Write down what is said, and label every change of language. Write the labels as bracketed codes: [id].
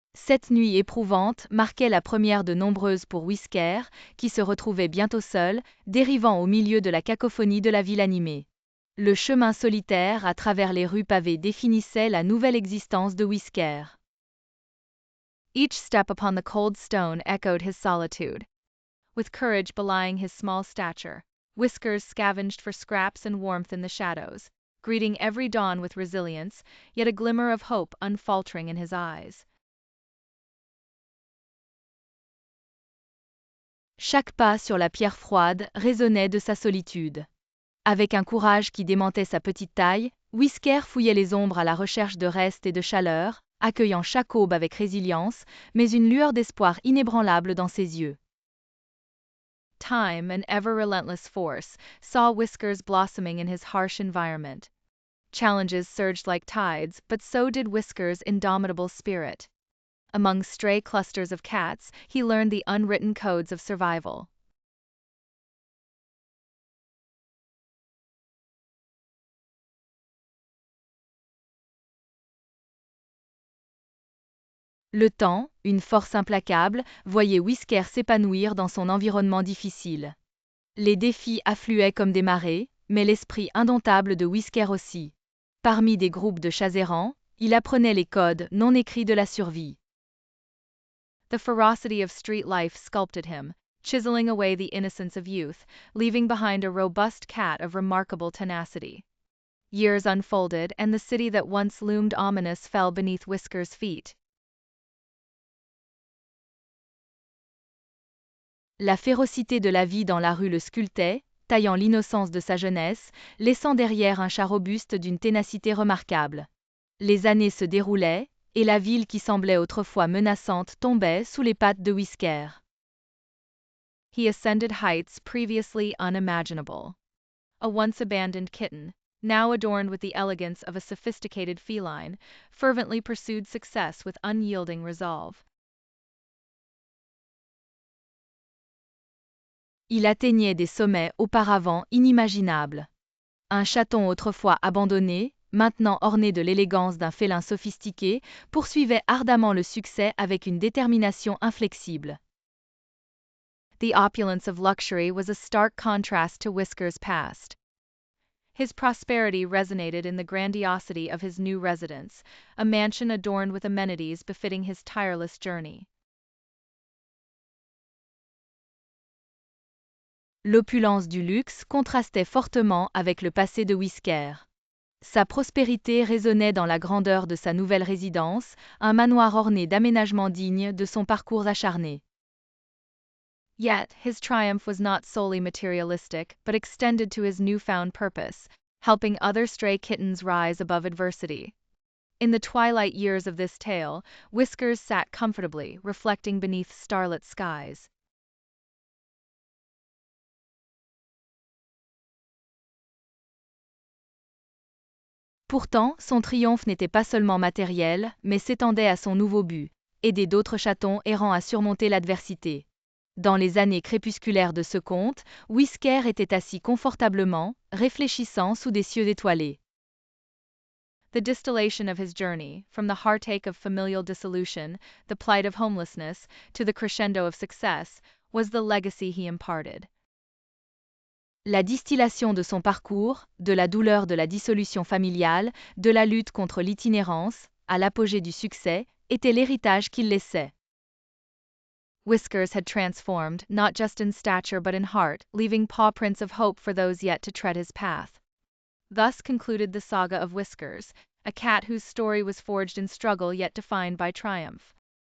[fr] Cette nuit éprouvante marquait la première de nombreuses pour Whisker, qui se retrouvait bientôt seul, dérivant au milieu de la cacophonie de la ville animée. Le chemin solitaire à travers les rues pavées définissait la nouvelle existence de Whisker. [en] Each step upon the cold stone echoed his solitude. With courage belying his small stature, Whiskers scavenged for scraps and warmth in the shadows, greeting every dawn with resilience, yet a glimmer of hope unfaltering in his eyes. [fr] Chaque pas sur la pierre froide résonnait de sa solitude. Avec un courage qui démentait sa petite taille, Whisker fouillait les ombres à la recherche de reste et de chaleur, accueillant chaque aube avec résilience, mais une lueur d'espoir inébranlable dans ses yeux. [en] Time, an ever-relentless force, saw Whiskers blossoming in his harsh environment. Challenges surged like tides, but so did Whiskers' indomitable spirit. Among stray clusters of cats, he learned the unwritten codes of survival. [fr] Le temps, une force implacable, voyait Whisker s'épanouir dans son environnement difficile. Les défis affluaient comme des marées, mais l'esprit indomptable de Whisker aussi. Parmi des groupes de chats errants, il apprenait les codes non écrits de la survie. [en] The ferocity of street life sculpted him, chiseling away the innocence of youth, leaving behind a robust cat of remarkable tenacity. Years unfolded, and the city that once loomed ominous fell beneath Whisker's feet. [fr] La férocité de la vie dans la rue le sculptait, taillant l'innocence de sa jeunesse, laissant derrière un chat robuste d'une ténacité remarquable. Les années se déroulaient, et la ville qui semblait autrefois menaçante tombait sous les pattes de Whisker. [en] He ascended heights previously unimaginable. A once abandoned kitten, now adorned with the elegance of a sophisticated feline, fervently pursued success with unyielding resolve. [fr] Il atteignait des sommets auparavant inimaginables. Un chaton autrefois abandonné, maintenant orné de l'élégance d'un félin sophistiqué, poursuivait ardemment le succès avec une détermination inflexible. [en] The opulence of luxury was a stark contrast to Whisker's past. His prosperity resonated in the grandiosity of his new residence, a mansion adorned with amenities befitting his tireless journey. [fr] L'opulence du luxe contrastait fortement avec le passé de Whisker. Sa prospérité résonnait dans la grandeur de sa nouvelle résidence, un manoir orné d'aménagements dignes de son parcours acharné. [en] Yet, his triumph was not solely materialistic, but extended to his newfound purpose, helping other stray kittens rise above adversity. In the twilight years of this tale, Whiskers sat comfortably, reflecting beneath starlit skies. [fr] Pourtant, son triomphe n'était pas seulement matériel, mais s'étendait à son nouveau but, aider d'autres chatons errants à surmonter l'adversité. Dans les années crépusculaires de ce conte, Whisker était assis confortablement, réfléchissant sous des cieux étoilés. [en] The distillation of his journey, from the heartache of familial dissolution, the plight of homelessness, to the crescendo of success, was the legacy he imparted. [fr] La distillation de son parcours, de la douleur de la dissolution familiale, de la lutte contre l'itinérance, à l'apogée du succès, était l'héritage qu'il laissait. [en] Whiskers had transformed, not just in stature but in heart, leaving paw prints of hope for those yet to tread his path. Thus concluded the saga of Whiskers, a cat whose story was forged in struggle yet defined by triumph.